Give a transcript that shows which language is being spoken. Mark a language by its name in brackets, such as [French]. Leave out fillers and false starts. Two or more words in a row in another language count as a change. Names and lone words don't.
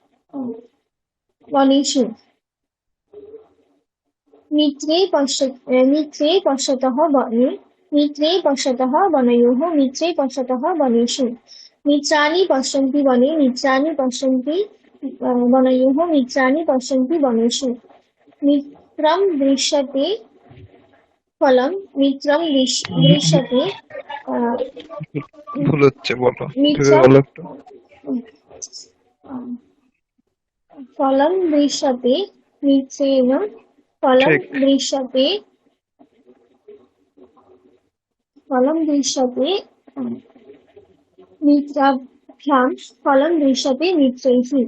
[Sanskrit] वनेषु मित्रे पश्यतः वने मित्रे पश्यतः वनयोः मित्रे पश्यतः वनेषु मित्राणि पश्यन्ति वने मित्राणि पश्यन्ति वनयोः मित्राणि पश्यन्ति वनेषु मित्रं दृश्यते फलं मित्रं दृश्यते [Bangla] ভুল হচ্ছে, বলো ভেবে মিত্রম বলো একটু। [Sanskrit] फलं दृश्यते मित्रेण फलं [Bangla] ঠিক। [Sanskrit] दृश्यते मित्राभ्यां फलं दृश्यते मित्रैः